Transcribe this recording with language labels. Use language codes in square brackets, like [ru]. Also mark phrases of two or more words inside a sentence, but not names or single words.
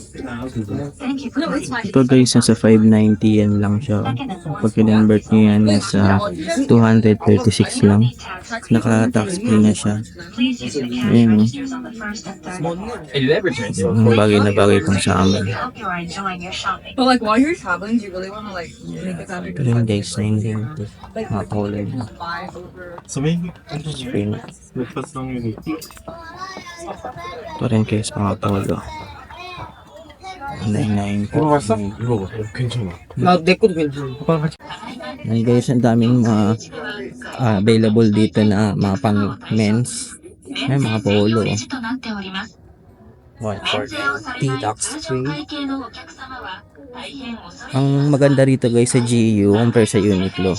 [tl] Ito guys, nasa 590 yan lang siya. Pag kinonvert nyo yan, nasa 236 lang. Naka- [en] tax free [tl] na siya. Ayan. Bagay na bagay kung sa amin. [en] But like while you're traveling, do you really want to like make it that big? [tl] Ito yung guys, 990. Mga kulay. [en] So maybe [tl] Free na. [en] the first song you need. [tl] Ito rin guys, mga polo. 990. [ko] 이거 봤어? 이거 봐. 괜찮아. 내 것도 괜찮아. [tl] Ayan guys, ang daming mga available dito na mga pang men's. May mga polo. 140 [en] Detox Free. [tl] Ang maganda rito guys sa GU compare sa Uniqlo.